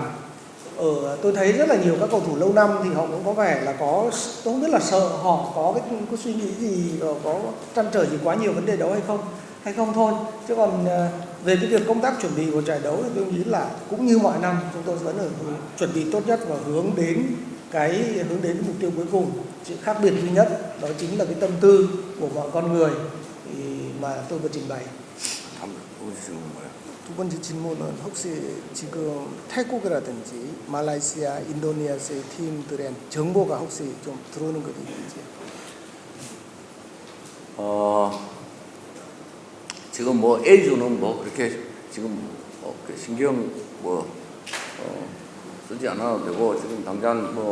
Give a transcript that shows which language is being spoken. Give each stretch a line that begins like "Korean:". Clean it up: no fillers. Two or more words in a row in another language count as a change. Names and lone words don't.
Vietnamese: Tôi thấy rất là nhiều các cầu thủ lâu năm thì họ cũng có vẻ là tôi không biết là sợ họ có suy nghĩ gì, có trăn trở gì quá nhiều vấn đề đấu hay không thôi. Chứ còn về cái việc công tác chuẩn bị của giải đấu thì tôi nghĩ là cũng như mọi năm chúng tôi vẫn chuẩn bị tốt nhất và hướng đến cái mục tiêu cuối cùng. Sự khác biệt duy nhất đó chính là cái tâm tư của mọi con người mà tôi vừa trình bày.
Korean: 두 번째 질문은 혹시 지금 태국이라든지 말레이시아, 인도네시아의 팀들의 정보가 혹시 좀 들어오는 것이 있는지? 지금 A조는 그렇게 지금 신경 쓰지 않아도 되고, 지금 당장